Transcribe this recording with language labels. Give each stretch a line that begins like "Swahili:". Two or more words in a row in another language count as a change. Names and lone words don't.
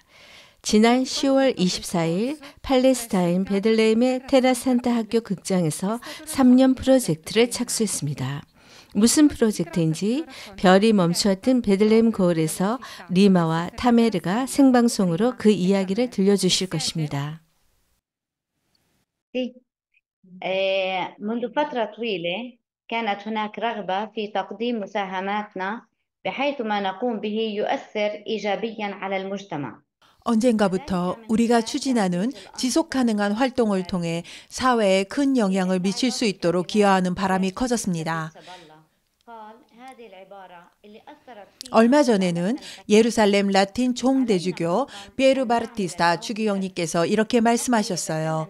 Korean: 지난 10월 24일 팔레스타인 베들레헴의 테라산타 학교 극장에서 3년 프로젝트를 착수했습니다. 무슨 프로젝트인지 별이 멈추었던 베들레헴 고을에서 리마와 타메르가 생방송으로 그 이야기를 들려주실 것입니다.
Arabic: منذ فترة طويلة كانت هناك رغبة في تقديم مساهماتنا بحيث ما نقوم به يؤثر إيجابيا على المجتمع.
Korean: 언젠가부터 우리가 추진하는 지속 가능한 활동을 통해 사회에 큰 영향을 미칠 수 있도록 기여하는 바람이 커졌습니다. 얼마 전에는 예루살렘 라틴 총대주교 피에르 바르티스타 추기경님께서 이렇게 말씀하셨어요.